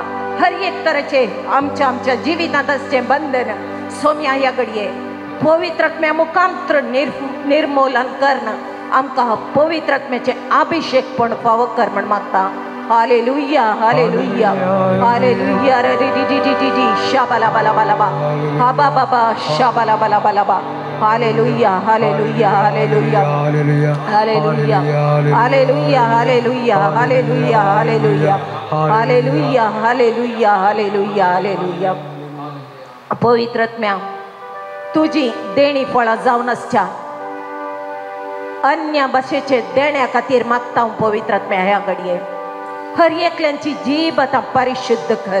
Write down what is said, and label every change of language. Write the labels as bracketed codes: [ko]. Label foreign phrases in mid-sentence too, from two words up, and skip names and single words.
[kok] हर एक तरेचे आमच्या जिवितांत असचे बंधन सोम्या ह्या घडये पवित्र आत्म्या मुखांतर निर्मूलन करणं आमकां पवित्र आत्म्याचे अभिषेक पण फावो कर म्हण मागता. हालेलुया हालेलुया हालेलुया रे डी डी डी डी डी शाबाला बाला बाला बा हा बा बाबा शाबाला बाला बाला बा. हालेलुया हालेलुया हालेलुया हालेलुया हालेलुया हालेलुया हालेलुया हालेलुया हालेलुया हालेलुया हालेलुया हालेलुया. पवित्र आत्म्या तुझी देणी फळां जावन आसच्या अन्य भाशेचे देण्या खातीर मागता हांव पवित्र आत्म्या ह्या घडये हर एकल्यांची जीब आतां परिशुद्ध कर.